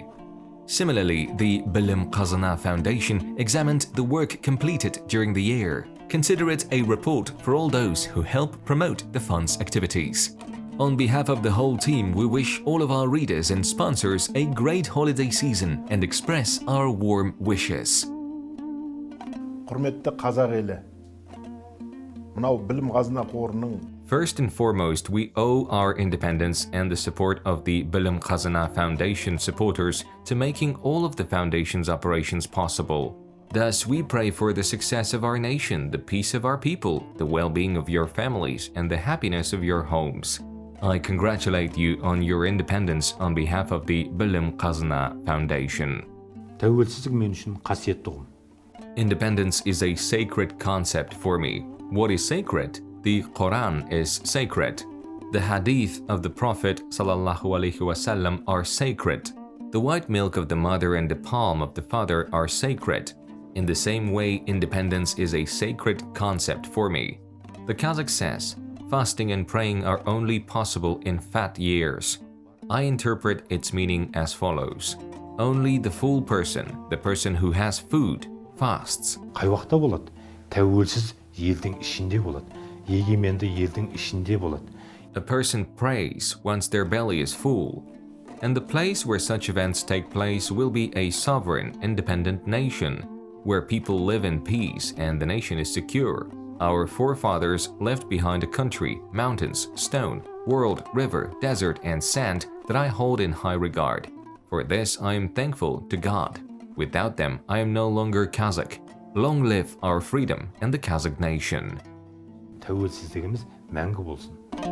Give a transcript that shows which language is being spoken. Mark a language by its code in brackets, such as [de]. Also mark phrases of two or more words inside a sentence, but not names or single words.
[en] Similarly, the Bilim-Kazyna Foundation examined the work completed during the year. Consider it a report for all those who help promote the fund's activities. On behalf of the whole team, we wish all of our readers and sponsors a great holiday season and express our warm wishes. [kk] Құрметті қазақ елі, мынау Білім-Қазына қорының [en] First and foremost, we owe our independence and the support of the Bilim-Kazyna Foundation supporters to making all of the foundation's operations possible. Thus, we pray for the success of our nation, the peace of our people, the well-being of your families, and the happiness of your homes. I congratulate you on your independence on behalf of the Bilim-Kazyna Foundation. [kk] Тәуелсіздік мен үшін қасиетті ұғым. [en] Independence is a sacred concept for me. What is sacred? The Quran is sacred. The hadith of the Prophet ﷺ are sacred. The white milk of the mother and the palm of the father are sacred. In the same way, independence is a sacred concept for me. The Kazakh says, fasting and praying are only possible in fat years. I interpret its meaning as follows. Only the full person, the person who has food, fasts. [kk] Қай уақытта болады? Тәуелсіз елдің ішінде болады. Егеменді елдің ішінде болады. [en] A person prays once their belly is full. And the place where such events take place will be a sovereign, independent nation, where people live in peace and the nation is secure. Our forefathers left behind a country, mountains, stone, world, river, desert, and sand that I hold in high regard. For this I am thankful to God. Without them, I am no longer Kazakh. Long live our freedom and the Kazakh nation. [kk] Тәуелсіздігіміз мәңгі болсын.